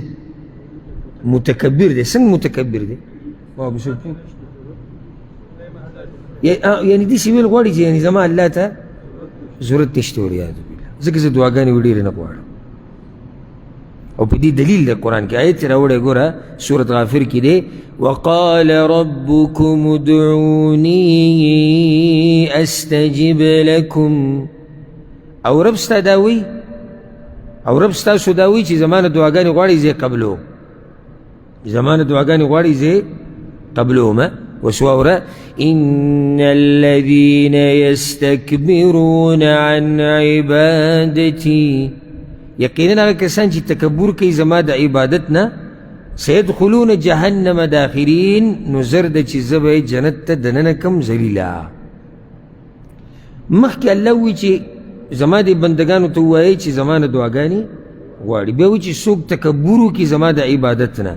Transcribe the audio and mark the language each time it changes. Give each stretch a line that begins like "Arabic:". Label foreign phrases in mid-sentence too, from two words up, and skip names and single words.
Pashto: متکبر دی. څنګه متکبر دی؟ یعنی داسې ویل غواړي چې یعنې زما الله ته ضرورت نشته
Arabic: والعیاذ بالله،
Pashto: ځکه زه دعاګانې ډېرې نه غواړم. او په دې دلیل د قرآن کې آیت راوړی ګوره سورت غافر کې دی
Arabic: وقال ربكم ادعوني استجب لكم.
Pashto: او رب ستا دا وایي، او رب ستاسو دا وایي چې زما نه دعاګانې غواړئ زه یې قبلوم، زما نه دعاګانې غواړئ زه یې قبلوم.
Arabic: وسواورا إن الذين يستكبرون عن عبادتي،
Pashto: یقینا هغه کسان چې تکبر کوي زما د عبادت نه
Arabic: سيدخلون جهنم داخرین،
Pashto: نو زر ده چې زه به جنت ته دننه کم ذلیله. مخکې الله وایي چې زما د بندګانو ته ووایئ چې زما نه دعاګانې غواړي، بیا وایي چې څوک تکبر وکړي زما د عبادت نه.